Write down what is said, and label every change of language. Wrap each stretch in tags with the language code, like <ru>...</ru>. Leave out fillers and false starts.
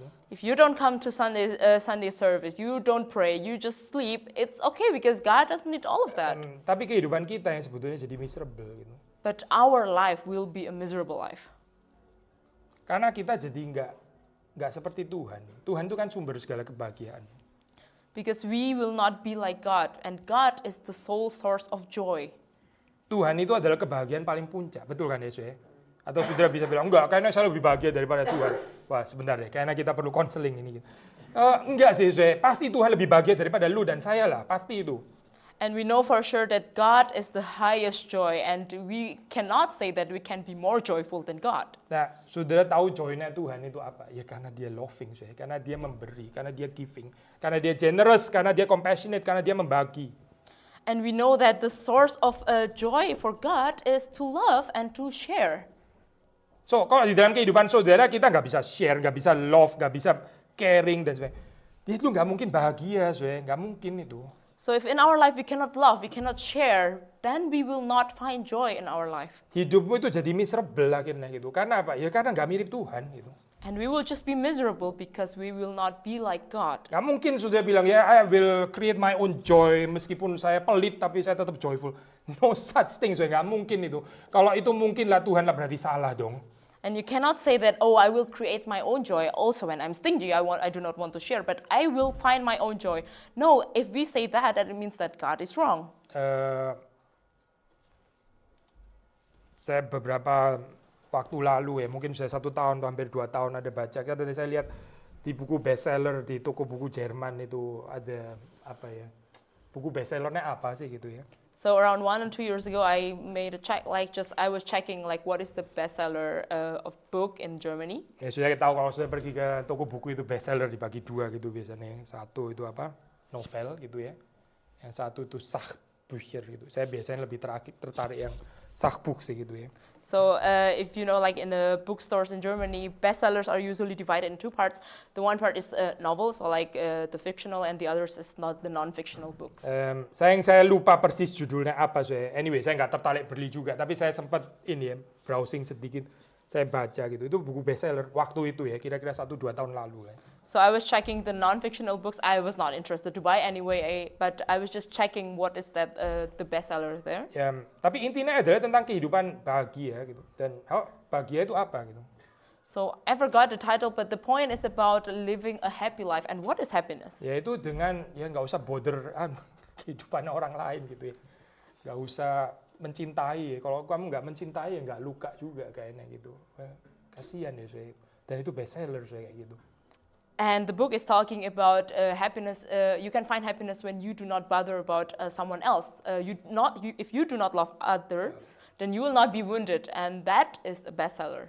<id>Gitu.</id> <en>If you don't come to Sunday service, you don't pray, you just sleep, it's okay because God doesn't need all of that.</en> <id>Tapi kehidupan kita yang sebetulnya jadi miserable gitu.</id> <en>But our life will be a miserable life.</en> <id>Karena kita jadi nggak seperti Tuhan. Tuhan itu kan sumber segala kebahagiaan.</id> <en>Because we will not be like God, and God is the sole source of joy.</en> <id>Tuhan itu adalah kebahagiaan paling puncak, betul kan Yesus ya? Atau saudara bisa bilang, enggak, kayaknya saya lebih bahagia daripada Tuhan. Wah, sebentar deh, kayaknya kita perlu konseling ini. Enggak sih Yesus ya, pasti Tuhan lebih bahagia daripada lu dan saya lah, pasti itu.</id> <en>And we know for sure that God is the highest joy, and we cannot say that we can be more joyful than God.</en> <id>Nah, saudara tahu joy-nya Tuhan itu apa? Ya karena dia loving, karena dia memberi, karena dia giving, karena dia generous, karena dia compassionate, karena dia membagi.</id> <en>And we know that the source of joy for God is to love and to share.</en> <id>So, kalau di dalam kehidupan saudara kita nggak bisa share, nggak bisa love, nggak bisa caring dan sebagainya, itu nggak mungkin bahagia, nggak mungkin itu.</id> <en>So if in our life we cannot love, we cannot share, then we will not find joy in our life.</en> <id>Hidupmu itu jadi miserable akhirnya gitu. Karena apa? Ya karena nggak mirip Tuhan gitu.</id> <en>And we will just be miserable because we will not be like God.</en> <id>Nggak mungkin sudah bilang ya</id> <en>I will create my own joy</en> <id>meskipun saya pelit tapi saya tetap joyful.</id> <en>No such thing,</en> <id>nggak mungkin itu. Kalau itu mungkin lah Tuhan lah berarti salah dong.</id> <en>And you cannot say that, oh, I will create my own joy. Also, when I'm stingy, I do not want to share, but I will find my own joy. No, if we say that, then it means that God is wrong.</en> <id>Saya beberapa waktu lalu ya, mungkin sudah 1 tahun atau hampir 2 tahun ada baca. Dan saya lihat di buku bestseller di toko buku Jerman itu ada apa ya? Buku bestsellernya apa sih gitu ya?</id> <en>So around 1 or 2 years ago, I made a check, I was checking what is the bestseller of book in Germany.</en> <id>Ya sudah tahu kalau sudah pergi ke toko buku itu bestseller dibagi 2 gitu biasanya. Yang satu itu apa? Novel gitu ya. Yang satu itu Sachbücher gitu. Saya biasanya lebih tertarik yang Sachbuch sih gitu ya.</id> <en>So if you know, in the bookstores in Germany, bestsellers are usually divided in 2 parts. The one part is novels, or the fictional, and the others is not the non-fictional books.</en> <id>Saya lupa persis judulnya apa. Anyway, saya nggak tertarik beli juga. Tapi saya sempat browsing sedikit. Saya baca gitu. Itu buku bestseller waktu itu ya, kira-kira 1-2 tahun lalu.</id> <en>So I was checking the non-fictional books. I was not interested to buy anyway, but I was just checking what is that the bestseller there.</en> <id>Ya, tapi intinya adalah tentang kehidupan bahagia gitu. Dan bahagia itu apa gitu?</id> <en>So I forgot the title, but the point is about living a happy life. And what is happiness?</en> <id>Yaitu dengan ya nggak usah bother kehidupan orang lain gitu ya. Nggak usah mencintai. Kalau kamu nggak mencintai ya nggak luka juga kayaknya gitu. Kasihan ya saya. Dan itu bestseller saya kayak gitu.</id> <en>And the book is talking about happiness. You can find happiness when you do not bother about someone else. If you do not love other, then you will not be wounded, and that is a bestseller.</en>